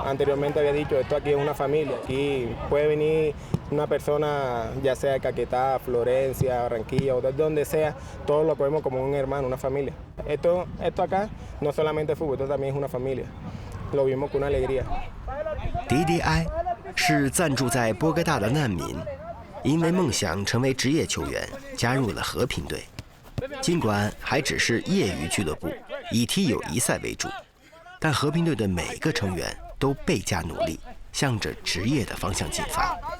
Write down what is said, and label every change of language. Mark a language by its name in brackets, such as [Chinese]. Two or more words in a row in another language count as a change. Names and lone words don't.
[Spanish] anteriormente había dicho, esto aquí es una familia, aquí puede venir una persona, ya sea de Caquetá, Florencia, Barranquilla o de donde sea, todos lo vemos como un hermano, una familia. Esto acá no solamente es fútbol, esto también es una familia, lo vimos con una alegría. [Chinese] DDI 是暂住在波哥大的难民，因为梦想成为职业球员，加入了和平队。尽管还只是业余俱乐部，以踢友谊赛为主，但和平队的每个成员都倍加努力，向着职业的方向进发。